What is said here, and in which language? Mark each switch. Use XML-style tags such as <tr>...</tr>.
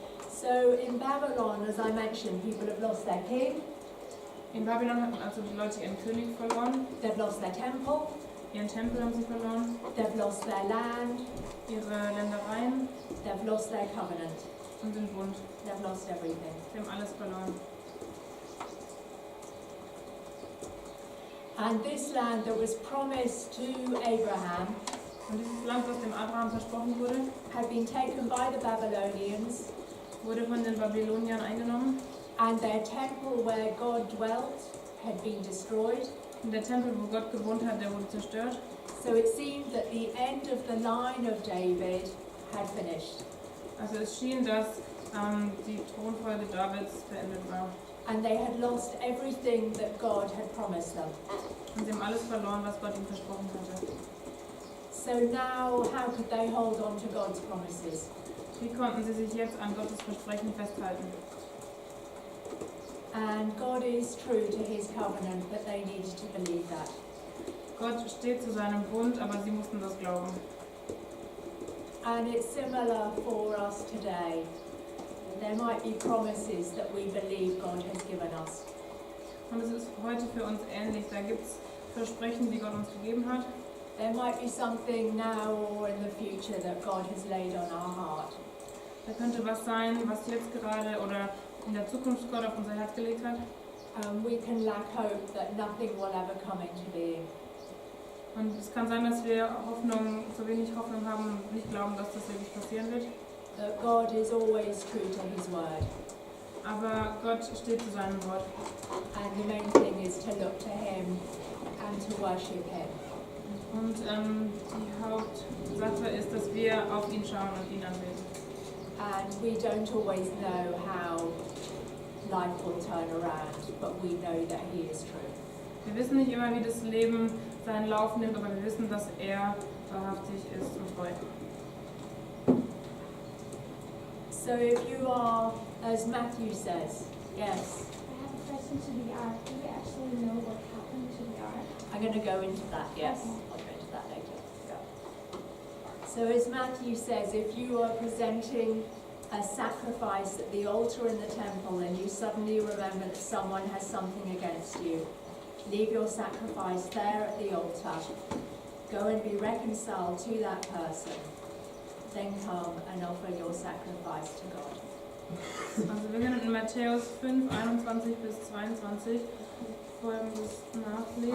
<en>So in Babylon, as I mentioned, people have lost their king,</en> <de>In Babylon hatten also die Leute ihren König verloren,</de> <en>they've lost their temple,</en> <de>ihren Tempel haben sie verloren,</de> <en>they've lost their land,</en> <de>ihre Ländereien</de> <en>they've lost their covenant,</en> <de>und den Bund.</de> <en>they've lost everything.</en> <de>Sie haben alles verloren.</de> <en>And this land that was promised to Abraham</en> <de>Und dieses Land, was dem Abraham versprochen wurde,</de> <en>had been taken by the Babylonians,</en> <de>wurde von den Babyloniern eingenommen.</de> <en>and their temple where God dwelt had been destroyed.</en> <de>Und der Tempel, wo Gott gewohnt hat, der wurde zerstört.</de> <en>So it seemed that the end of the line of David had finished,</en> <de>Also es schien, dass die Thronfolge Davids beendet war.</de> <en>and they had lost everything that God had promised them.</en> <de>Und sie haben alles verloren, was Gott ihnen versprochen hatte.</de> <en>So now, how could they hold on to God's promises?</en> <de>Wie konnten sie sich jetzt an Gottes Versprechen festhalten?</de> <en>And God is true to his covenant, but they needed to believe that.</en> <de>Gott steht zu seinem Bund, aber sie mussten das glauben.</de> <en>And it's similar for us today. There might be promises that we believe God has given us.</en> <de>Und es ist heute für uns ähnlich. Da gibt es Versprechen, die Gott uns gegeben hat.</de> <en>There might be something now or in the future that God has laid on our heart.</en> <de>Da könnte was sein, was jetzt gerade oder in der Zukunft Gott auf unser Herz gelegt hat.</de> <en>We can lack hope that nothing will ever come into being.</en> <de>Und es kann sein, dass wir zu wenig Hoffnung haben und nicht glauben, dass das wirklich passieren wird.</de> <en>That God is always true to his word.</en> <de>Aber Gott steht zu seinem Wort.</de> <en>And the main thing is to look to him and to worship him.</en> <de>Und die Hauptsache ist, dass wir auf ihn schauen und ihn anbeten.</de> <en>And we don't always know how life will turn around, but we know that he is true.</en> <de>Wir wissen nicht immer, wie das Leben seinen Lauf nimmt, aber wir wissen, dass er wahrhaftig ist und treu.</de> <en>So if you are, as Matthew says, yes, I have a question to the ark. Do we actually know what happened to the ark? I'm going to go into that, yes, I'll go into that later. Yeah. So as Matthew says, if you are presenting a sacrifice at the altar in the temple and you suddenly remember that someone has something against you, leave your sacrifice there at the altar, go and be reconciled to that person, then come and offer your sacrifice to God.</en> <de>Also wir können in Matthäus 5, 21 bis 22 Folgendes nachlesen.</de>